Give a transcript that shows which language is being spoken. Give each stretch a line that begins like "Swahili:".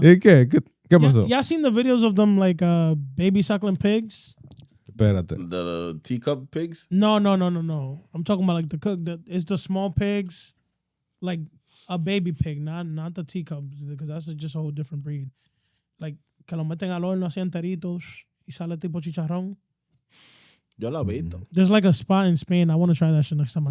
Spanish: ¿Y qué? ¿Qué pasó?
English: Y'all seen the videos of them like baby suckling pigs?
Spanish: Espérate.
English: The teacup pigs? No. I'm talking about like the cook. It's the small pigs, like a baby pig, not the teacups, because that's just a whole different breed.
Spanish: Like que lo meten al horno así enteritos y sale tipo chicharrón. Yo lo he visto.
English: There's like a spot in Spain. I want to try that shit next time I